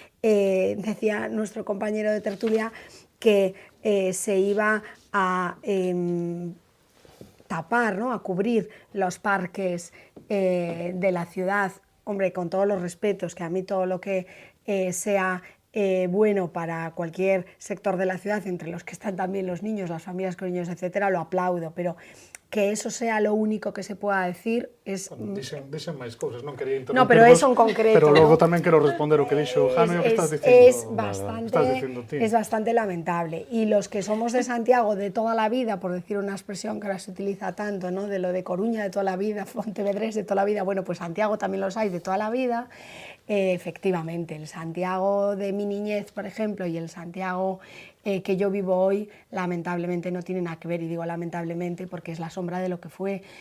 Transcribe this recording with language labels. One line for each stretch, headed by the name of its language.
Spanish: Decía nuestro compañero de tertulia que se iba a tapar, ¿no?, a cubrir los parques de la ciudad. Hombre, con todos los respetos, que a mí todo lo que sea bueno para cualquier sector de la ciudad, entre los que están también los niños, las familias con niños, etcétera, lo aplaudo, pero que eso sea lo único que se pueda decir es...
Galician: Dixen máis cousas, non quería interrumpir.
Spanish: No, pero eso en concreto.
Galician: Pero logo tamén quero responder o que dixo Jano e o que estás dicindo.
Spanish: Es bastante lamentable. Y los que somos de Santiago de toda la vida, por decir una expresión que ahora se utiliza tanto, ¿no?, de lo de Coruña de toda la vida, Pontevedrés de toda la vida, bueno, pues Santiago también los hay de toda la vida. Efectivamente, el Santiago de mi niñez, por ejemplo, y el Santiago que yo vivo hoy, lamentablemente no tiene nada que ver, y digo lamentablemente porque es la sombra de lo que fue.